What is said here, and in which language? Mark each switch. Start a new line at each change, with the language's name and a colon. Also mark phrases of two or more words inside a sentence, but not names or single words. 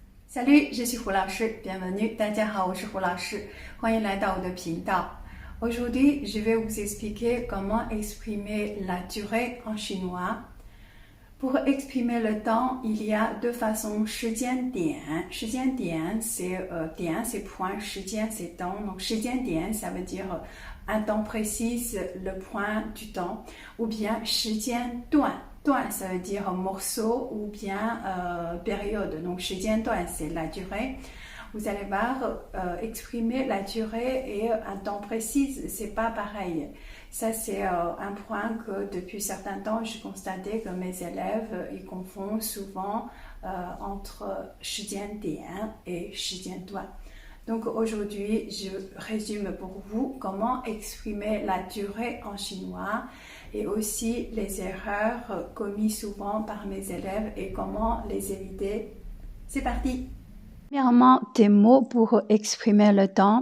French: Salut, je suis
Chinese: 胡老师
French: bienvenue，
Chinese: 大家好，我是胡老师，欢迎来到我的频道。
French: Aujourd'hui, je vais vous expliquer comment exprimer la durée en chinois. Pour exprimer le temps, il y a deux façons. 时间点 c'est 点 c'est point, 时间 c'est temps. Donc 时间点 ça veut dire un temps précis, le point du temps. Ou bien
Chinese: 时间段 段
French: ça veut dire un morceau ou bien période. Donc 时间段 c'est la durée. Vous allez voir, exprimer la durée et un temps précis, c'est pas pareil. Ça, c'est un point que depuis certains temps, j'ai constaté que mes élèves, ils confondent souvent entre 时间点 et 时间段. Donc aujourd'hui, je résume pour vous comment exprimer la durée en chinois et aussi les erreurs commises souvent par mes élèves et comment les éviter. C'est parti! Premièrement, des mots pour exprimer le temps.